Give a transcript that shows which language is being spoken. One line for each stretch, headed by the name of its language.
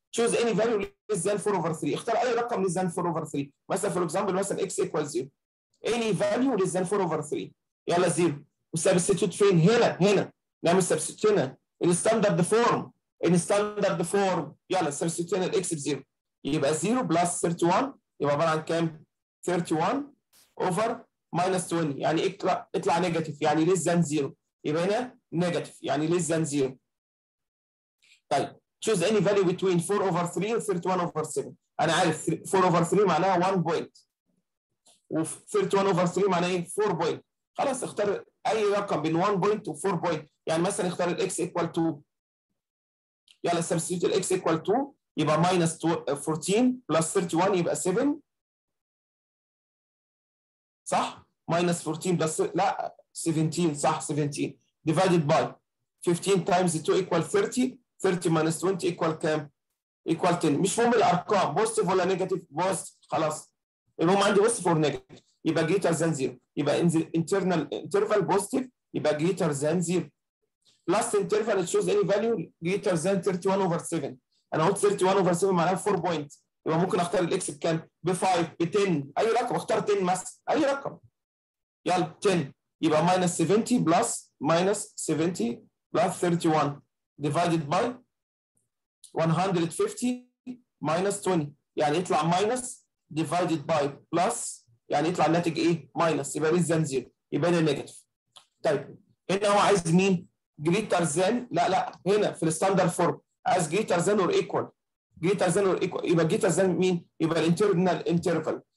English: choose any value less than 4 over 3.
Arabic: اختار اي رقم
English: less than 4 over 3. مثلا for example مثلا x equals 0. any value less than 4 over 3.
Arabic: يلا 0. وسبستيتيوت فين؟ هنا نعمل سبستيتيوت هنا الستاندرد فورم. الستاندرد فورم يلا سبستيتيوت هنا الاكس ب 0 يبقى 0 بلس 31 يبقى عباره عن كام؟ 31 over minus 20 يعني اطلع نيجاتيف يعني
English: less than 0
Arabic: يبقى هنا نيجاتيف يعني less than 0.
English: طيب choose any value between 4 over 3 و 31 over 7.
Arabic: انا عارف 4 over 3 معناها 1 بوينت و 31 over 3 معناها ايه؟ 4 بوينت. خلاص اختار اي رقم بين 1 بوينت و 4 بوينت. يعني مثلا اختار الاكس ايكوال 2.
English: يلا سبستيتيوت الاكس ايكوال 2 يبقى minus 14 بلس 31
Arabic: يبقى 7 صح؟
English: minus 14 plus لا 17 صح 17 divided by 15 times 2 equal 30 30 minus 20 equal كام؟ equal 10.
Arabic: مش مهم الارقام بوزيتيف ولا نيجاتيف بوزيتيف خلاص. المهم عندي
English: Positive or negative يبقى greater than 0 يبقى internal interval positive يبقى greater than 0 plus interval it shows any value greater than 31 over 7.
Arabic: انا قلت 31 over 7 معناها 4 بوينت يبقى ممكن اختار الاكس بكام؟ ب 5 ب 10 اي رقم اختار 10 مثلا اي رقم. يلا 10 يبقى minus 70 بلس minus 70 بلس 31 divided by 150 minus 20 يعني يطلع minus divided by plus يعني يطلع الناتج ايه؟ minus يبقى
English: less than 0
Arabic: يبقى هنا نيجاتيف. طيب هنا هو عايز مين؟ greater than لا هنا في الستاندرد فورم عايز
English: greater than or equal. greater than or equal يبقى greater than مين؟ يبقى الانترنال انترفال.